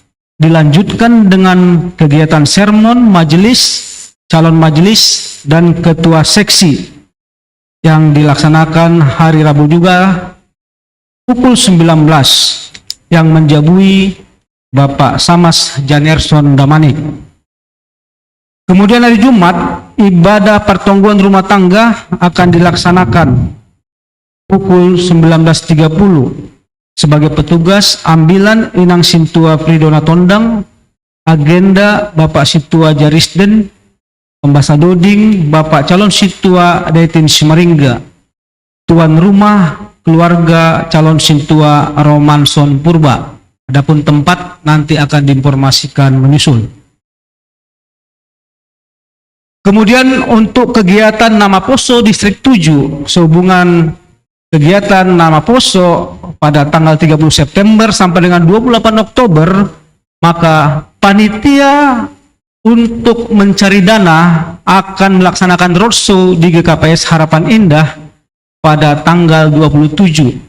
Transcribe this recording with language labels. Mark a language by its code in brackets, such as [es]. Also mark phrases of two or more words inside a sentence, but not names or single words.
[id] Dilanjutkan dengan kegiatan sermon, majelis, calon majelis, dan ketua seksi yang dilaksanakan hari Rabu juga pukul 19 yang menjabui Bapak Samas Janerson Damanik. Kemudian hari Jumat, ibadah pertongguan rumah tangga akan dilaksanakan pukul 19.30 sebagai petugas ambilan Inang Sintua Pridona Tondang, agenda Bapak Situa Jarisden, [bts] pembasa doding [id] Bapak calon Situa Daitin Simaringga, tuan rumah keluarga calon Sintua Romanson Purba. Adapun tempat nanti akan diinformasikan menyusul. Kemudian untuk kegiatan Nama Poso Distrik 7 sehubungan kegiatan Nama Poso pada tanggal 30 September sampai dengan 28 Oktober, maka panitia untuk mencari dana akan melaksanakan roadshow di GKPS Harapan Indah pada tanggal 27.